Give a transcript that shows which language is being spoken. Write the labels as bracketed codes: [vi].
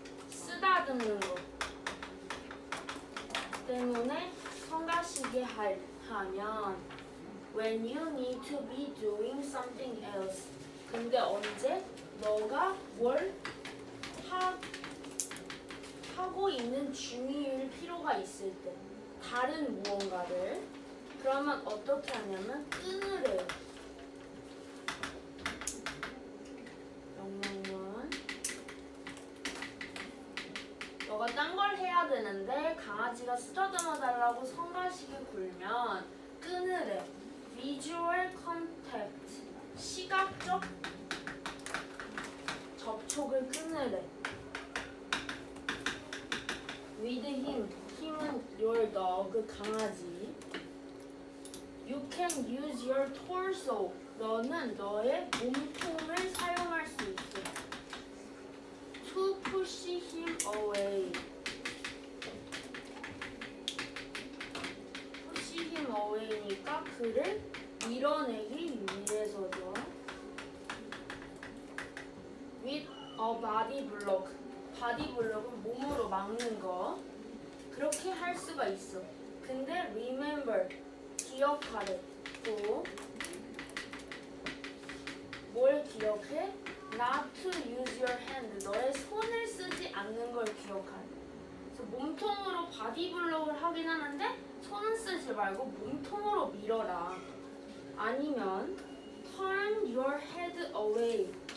[ko] 쓰다듬는 거 때문에 성가시게 하면 [en] when you need to be doing something else. [ko] 근데 언제? 너가 뭘 하고 있는 중일 필요가 있을 때 다른 무언가를 그러면 어떻게 하냐면 끊으래요. 명령문 너가 딴 걸 해야 되는데 강아지가 쓰다듬어 달라고 성가시게 굴면 끊으래. [en] Visual contact [ko] 시각적 접촉을 끊으래. [en] With him [ko] 힘은 [en] your dog [ko] 강아지. [en] You can use your torso [ko] 너는 너의 몸통을 사용할 수 있어. [en] To push him away. push him away [ko] 니까 그를 밀어내기 위해서죠. [en] With a body block. [ko] 바디 블록은 몸으로 막는 거. 그렇게 할 수가 있어. 근데 remember 기억하래. 또 뭘 기억해? [en] Not to use your hand. [ko] 너의 손을 쓰지 않는 걸 기억하래. 그래서 몸통으로 바디 블록을 하긴 하는데 손은 쓰지 말고 몸통으로 밀어라. 아니면 [en] turn your head away.